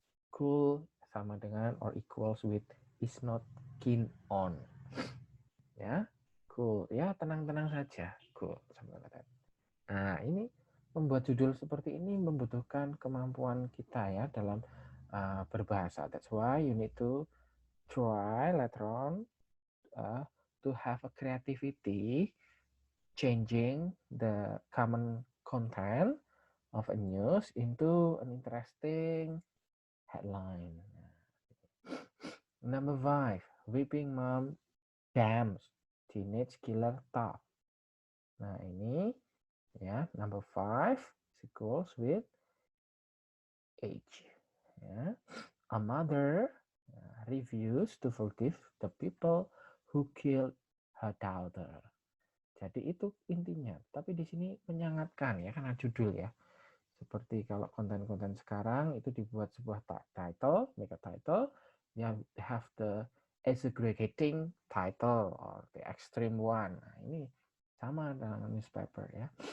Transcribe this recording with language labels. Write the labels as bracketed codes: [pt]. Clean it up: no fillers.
[en] Cool [id] sama dengan [en] or equals with is not keen on. [id] Ya, cool. Ya, tenang-tenang saja. Cool sama kata. Nah, ini membuat judul seperti ini membutuhkan kemampuan kita ya dalam berbahasa. [en] That's why you need to try later on to have a creativity changing the common content of a news into an interesting headline. Number 5, weeping mom damns teenage killer talk. [id] Nah, ini ya, [en] number 5 equals with age. Ya. A mother refused to forgive the people who killed her daughter. [id] Jadi itu intinya. Tapi di sini menyangatkan ya karena judul ya. Seperti kalau konten-konten sekarang itu dibuat sebuah title, [en] make a title [id] yang [en] have the exaggerating title or the extreme one. [id] Nah, ini sama dengan newspaper ya.